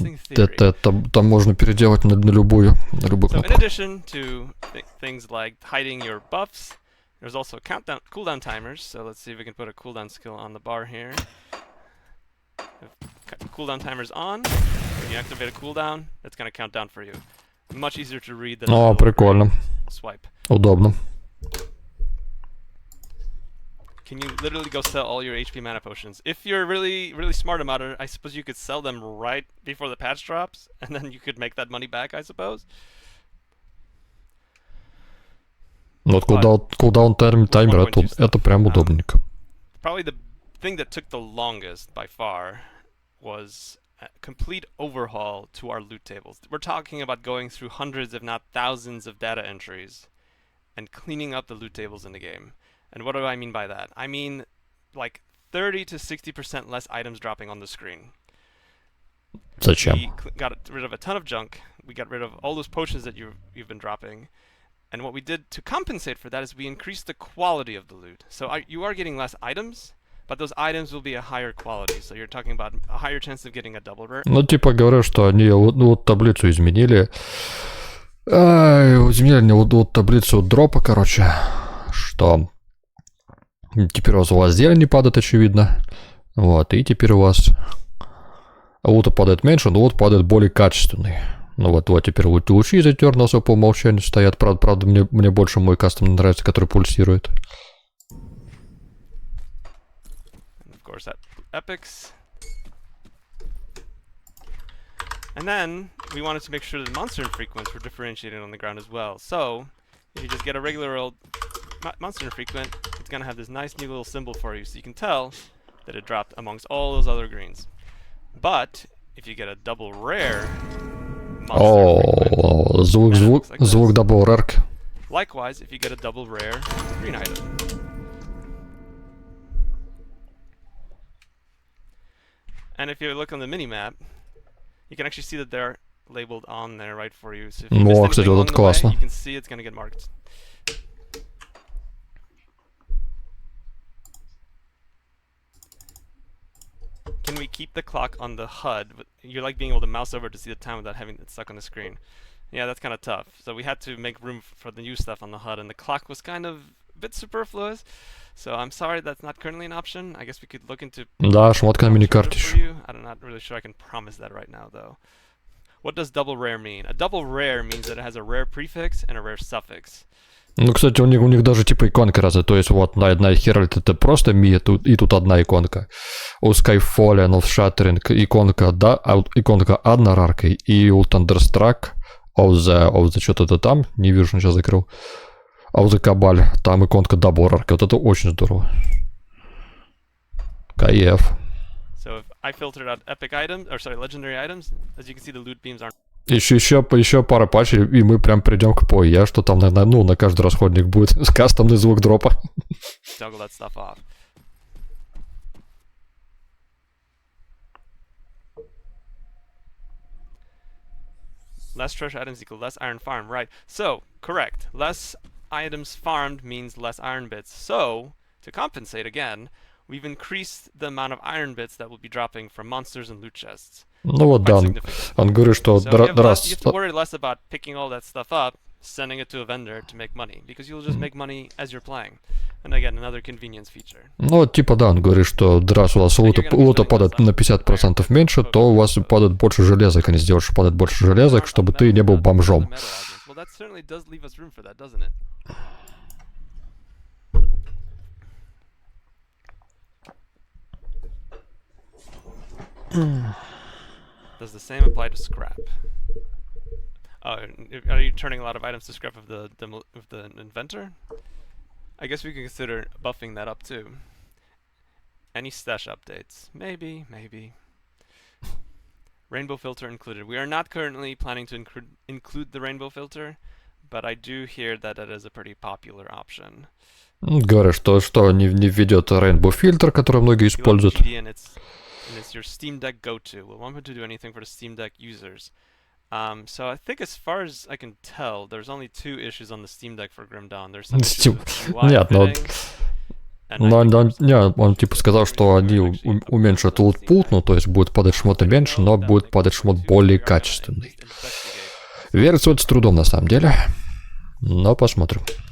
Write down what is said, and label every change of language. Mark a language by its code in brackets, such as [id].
[ru] Это можно переделать на любую кнопку. [en] So in addition to things like hiding your buffs, there's also cooldown timers. So let's see if we can put a cooldown skill on the bar here. If cooldown timer's on, when you activate a cooldown, that's going to count down for you. Much easier to read than [ru] О, прикольно. [en] Swipe. [ru] Удобно. [en] Can you literally go sell all your HP mana potions? If you're really smart about it, I suppose you could sell them right before the patch drops, and then you could make that money back, I suppose. [ru] Вот кулдаун таймер, это прям удобненько. [en] Probably the thing that took the longest by far was a complete overhaul to our loot tables. We're talking about going through hundreds, if not thousands, of data entries and cleaning up the loot tables in the game. And what do I mean by that? I mean like 30 to 60% less items dropping on the screen. [ru] Зачем? [en] We got rid of a ton of junk. We got rid of all those potions that you've been dropping. And what we did to compensate for that is we increased the quality of the loot. So you are getting less items, but those items will be a higher quality. So you're talking about a higher chance of getting a double rare. [ru] Ну, типа говорят, что они вот таблицу изменили. Изменили вот таблицу дропа, короче. Что теперь у вас зелень не падает, очевидно. Вот, и теперь у вас лута падает меньше, но лут падает более качественный. Ну вот теперь лучи из Eternals по умолчанию стоят. Правда, мне больше мой кастом нравится, который пульсирует. [en] Of course, that epics. And then we wanted to make sure that monster infrequents were differentiated on the ground as well. So if you just get a regular old monster infrequent, it's gonna have this nice new little symbol for you, so you can tell that it dropped amongst all those other greens. But if you get a double rare [ru] О, звук double rare. [en] Likewise, if you get a double rare green item. And if you look on the mini-map, you can actually see that they're labeled on there right for you. So if you missed [ru] кстати, вот это [en] along the way, [ru] классно. [en] you can see it's gonna get marked. Can we keep the clock on the HUD? You like being able to mouse over to see the time without having it stuck on the screen. Yeah, that's kind of tough. So we had to make room for the new stuff on the HUD, and the clock was kind of a bit superfluous. So I'm sorry that's not currently an option. I guess we could look into... [ru] Да, шмотка на миникарте [en] for [ru] еще. [en] you. I'm not really sure I can promise that right now, though. What does double rare mean? A double rare means that it has a rare prefix and a rare suffix. [ru] Ну, кстати, у них даже типа иконка разные. То есть вот на Herald это просто ми, и тут одна иконка. У Skyfall, of Shattering иконка одна раркой. И у Thunderstruck, of the что-то там, не вижу, сейчас закрыл. Of the Cabal, там иконка double раркой. Вот это очень здорово. Кайф. [en] So if I filtered out epic items, or sorry, legendary items, as you can see, the loot beams aren't... [ru] Еще пара патчей, и мы прям придем к PoE, что там на каждый расходник будет кастомный звук дропа. [en] Juggle that stuff off. Less treasure items equal less iron farmed, right? So, correct. Less items farmed means less iron bits. So, to compensate again, we've increased the amount of iron bits that will be dropping from monsters and loot chests. [ru] Ну вот да, он говорит, что [en] So you have to worry less about picking all that stuff up, sending it to a vendor to make money, because you'll just make money as you're playing. And again, another convenience feature. [ru] Ну, типа да, он говорит, что раз у вас лута падает на 50% меньше, то у вас падает больше железок, а не сделаешь, что падает больше железок, чтобы ты не был бомжом. [en] Well, that certainly does leave us room for that, doesn't it? Does the same apply to scrap? Are you turning a lot of items to scrap of the inventor? I guess we can consider buffing that up too. Any stash updates? Maybe. Rainbow filter included. We are not currently planning to include the rainbow filter, but I do hear that it is a pretty popular option. [ru] Говорит, что не введет Rainbow фильтр, который многие используют. [en] And it's your Steam Deck go-to. We'll want to do anything for the Steam Deck users. So I think as far as I can tell, there's only two issues on the Steam Deck for Grim Dawn. There's some issues with UI [ru] Нет, [en] fitting, [ru] он типа сказал, что они уменьшат лут-пул, ну то есть будет падать шмота меньше, но будет падать шмот более качественный. Верится это с трудом на самом деле, но посмотрим.